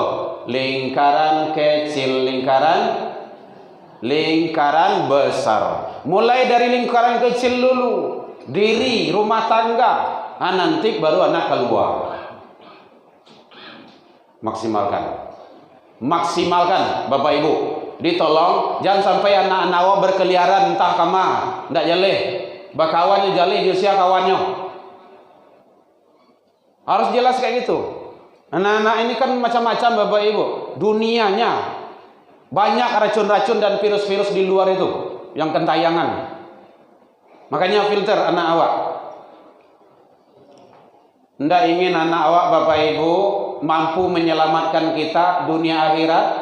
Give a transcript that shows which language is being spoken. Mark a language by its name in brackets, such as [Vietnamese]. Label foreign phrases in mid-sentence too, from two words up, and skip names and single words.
[Indonesian] Lingkaran kecil, lingkaran besar. Mulai dari lingkaran kecil dulu. Diri, rumah tangga. Nanti baru anak keluar. Maksimalkan Bapak Ibu. Ditolong jangan sampai anak-anak awak berkeliaran entah [Minangkabau] kama ndak jaleh bakawannya jaleh usia kawannya, [Indonesian] harus jelas kayak gitu. Anak-anak ini kan macam-macam Bapak Ibu, dunianya banyak racun-racun dan virus-virus di luar itu yang kentayangan. Makanya filter anak awak. Ndak ingin anak awak Bapak Ibu mampu menyelamatkan kita dunia akhirat.